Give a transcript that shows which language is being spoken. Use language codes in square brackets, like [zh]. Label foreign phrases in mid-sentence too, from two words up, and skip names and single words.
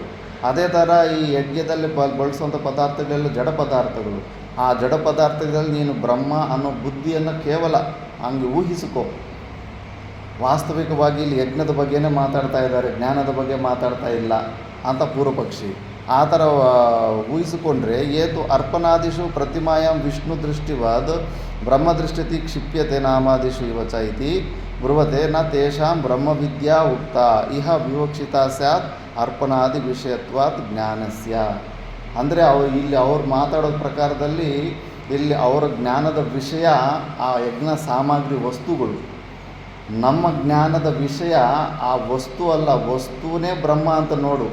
[kn] ಅದೇ ಥರ ಈ ಯಜ್ಞದಲ್ಲಿ ಬಳಸುವಂಥ ಪದಾರ್ಥಗಳೆಲ್ಲ ಜಡ ಪದಾರ್ಥಗಳು. ಆ ಜಡ ಪದಾರ್ಥಗಳಲ್ಲಿ ನೀನು ಬ್ರಹ್ಮ ಅನ್ನೋ ಬುದ್ಧಿಯನ್ನು ಕೇವಲ ಹಂಗೆ ಊಹಿಸಿಕೋ. ವಾಸ್ತವಿಕವಾಗಿ ಇಲ್ಲಿ ಯಜ್ಞದ ಬಗ್ಗೆನೇ ಮಾತಾಡ್ತಾ ಇದ್ದಾರೆ, ಜ್ಞಾನದ ಬಗ್ಗೆ ಮಾತಾಡ್ತಾ ಇಲ್ಲ ಅಂತ ಪೂರ್ವಪಕ್ಷಿ. ಆ ಥರ ಊಹಿಸಿಕೊಂಡ್ರೆ [sa] ಏತು ಅರ್ಪಣಾದಿಷು ಪ್ರತಿಮಾಯಾಂ ವಿಷ್ಣು ದೃಷ್ಟಿವಾದ ಬ್ರಹ್ಮದೃಷ್ಟಿತಿ ಕ್ಷಿಪ್ಯತೆ ನಾಮಾದಿಷು ಇವಚ ಇತಿ ಬ್ರುವತೆ ನ ತೇಷಾಂ ಬ್ರಹ್ಮವಿದ್ಯಾ ಉಕ್ತ ಇಹ ವಿವಕ್ಷಿತ ಸ್ಯಾತ್ ಅರ್ಪಣಾದಿ ವಿಷಯತ್ವಾತ್ ಜ್ಞಾನಸ್ಯ. [kn] ಅಂದರೆ ಇಲ್ಲಿ ಅವ್ರು ಮಾತಾಡೋ ಪ್ರಕಾರದಲ್ಲಿ ಇಲ್ಲಿ ಅವರ ಜ್ಞಾನದ ವಿಷಯ ಆ ಯಜ್ಞ ಸಾಮಗ್ರಿ ವಸ್ತುಗಳು. ನಮ್ಮ ಜ್ಞಾನದ ವಿಷಯ ಆ ವಸ್ತು ಅಲ್ಲ, ವಸ್ತುವೇ ಬ್ರಹ್ಮ ಅಂತ ನೋಡು.